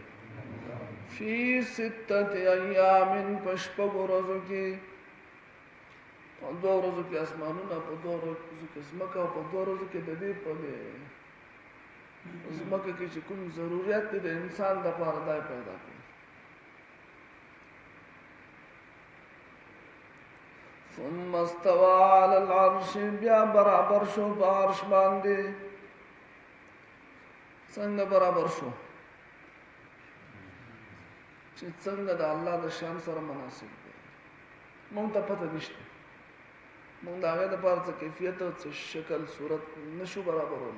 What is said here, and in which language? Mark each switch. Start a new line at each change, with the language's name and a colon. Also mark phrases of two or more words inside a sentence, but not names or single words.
Arabic: فی 6 ایام،
Pashto: په شپږو ورځو کې. په 2 ورځو کې اسمانونه، په 2 ورځو کې ځمکه، او په 2 ورځو کې د دې په ځمکه کې چې کوم ضرورت دی د انسان لپاره دا پیدا کړي.
Arabic: ثم استوى على العرش،
Pashto: بیا برابر شو په عرش باندې. څنګه برابر شو؟ چې څنګه د الله د شان سره مناسب دی. مونږ ته پته نشته، مونږ د هغې دپاره څه کیفیت او څه شکل صورت نشو برابرولی.